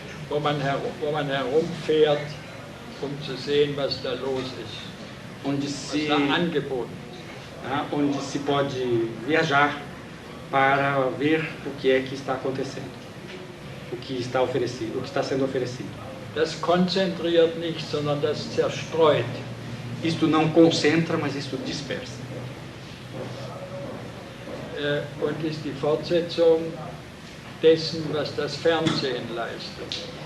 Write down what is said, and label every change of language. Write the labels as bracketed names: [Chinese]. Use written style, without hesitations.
[German] Wo man herumfährt, zu sehen, was da los ist, was da angeboten ist. [Portuguese] Onde se pode viajar para ver o que é que está acontecendo, o que está oferecido, o que está sendo oferecido. [German] Das konzentriert nicht, sondern das zerstreut. [Portuguese] Isto não concentra, mas isto dispersa. [German] Und ist die Fortsetzung dessen, was das Fernsehen leistet.